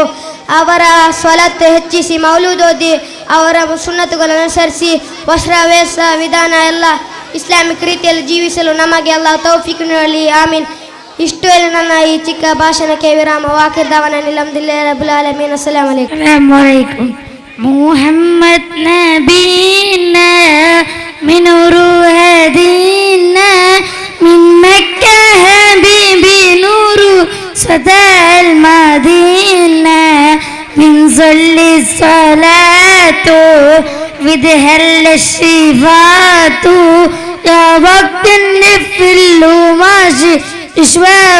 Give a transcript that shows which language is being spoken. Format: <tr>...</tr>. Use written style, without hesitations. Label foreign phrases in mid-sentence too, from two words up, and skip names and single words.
<kn>ಅವರ ಸ್ವಲತ್ ಹೆಚ್ಚಿಸಿ, ಮೌಲೂದ್ ಓದಿ, ಅವರ ಸುನ್ನತುಗಳನ್ನು ಅನುಸರಿಸಿ, ವಸ್ತ್ರವೇಷ ವಿಧಾನ ಎಲ್ಲ ಇಸ್ಲಾಮಿಕ್ ರೀತಿಯಲ್ಲಿ ಜೀವಿಸಲು ನಮಗೆ ಅಲ್ಲಾಹ್ ತೌಫೀಕ್ ನೀಡಲಿ. ಆಮೀನ್. ಇಷ್ಟು ಹೇಳಿ ನನ್ನ ಈ ಚಿಕ್ಕ ಭಾಷಣಕ್ಕೆ ವಿರಾಮ.</kn> <ar>وآخر دعوانا الحمد لله رب العالمين. السلام عليكم. محمد نبينا من روح دينا من مكة حبيبي نور صدى المدينة من ظل الصلاة وذهل الشفاة يا وقت النفل ماشي إشواء</ar>